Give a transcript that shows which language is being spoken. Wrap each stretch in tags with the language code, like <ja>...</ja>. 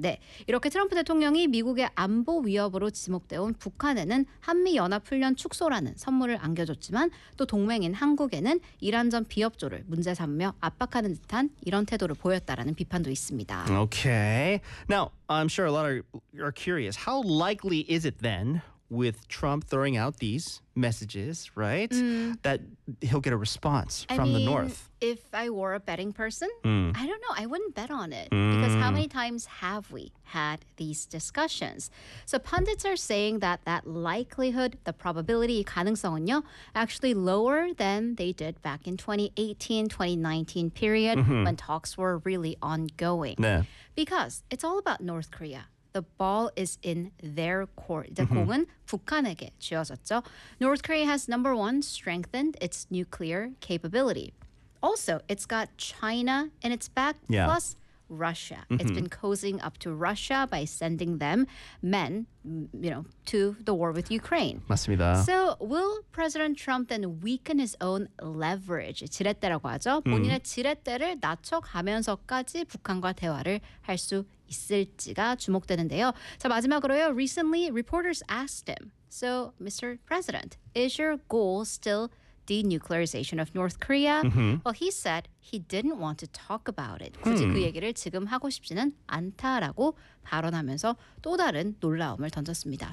<ko>네, 이렇게 트럼프 대통령이 미국의 안보 위협으로 지목되어온 북한에는 한미연합훈련 축소라는 선물을 안겨줬지만 또 동맹인 한국에는 이란전 비협조를 문제 삼으며 압박하는 듯한 이런 태도를 보였다라는 비판도 있습니다.</ko> <en>Okay. Now, I'm sure a lot of are curious. How likely is it then with Trump throwing out these messages, right, that he'll get a response from the North? If I were a betting person, I don't know. I wouldn't bet on it. Because how many times have we had these discussions? So pundits are saying that that likelihood, the probability,</en> <ko>가능성은요,</ko> <en>actually lower than they did back in 2018, 2019 period when talks were really ongoing.</en> <ko>네.</ko> <en>Because it's all about North Korea. The ball is in their court.</en> <ko>이제 공은 북한에게 쥐어졌죠.</ko> <en>North Korea has, number one, strengthened its nuclear capability. Also, it's got China in its back, plus Russia. It's been cozying up to Russia by sending them men, you know, to the war with Ukraine.</en> <ko>맞습니다.</ko> <en>So, will President Trump then weaken his own leverage?</en> <ko>지렛대라고 하죠. 본인의 지렛대를 낮춰가면서까지 북한과 대화를 할 수 있을지가 주목되는데요. 자, 마지막으로요.</ko> <en>Recently, reporters asked him, so, Mr. President, is your goal still denuclearization of North Korea? Well, he said he didn't want to talk about it.</en> <ko>굳이 그 얘기를 지금 하고 싶지는 않다라고 발언하면서 또 다른 놀라움을 던졌습니다.</ko>